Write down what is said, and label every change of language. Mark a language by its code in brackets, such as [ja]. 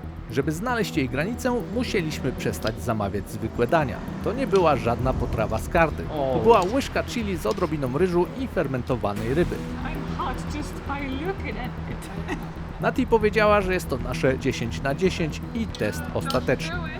[pl] Żeby znaleźć jej granicę, musieliśmy przestać zamawiać zwykłe dania. To nie była żadna potrawa z karty. To była łyżka chili z odrobiną ryżu i fermentowanej ryby. [en] I'm hot just by looking at it. [pl] Nati powiedziała, że jest to nasze 10/10 i test ostateczny.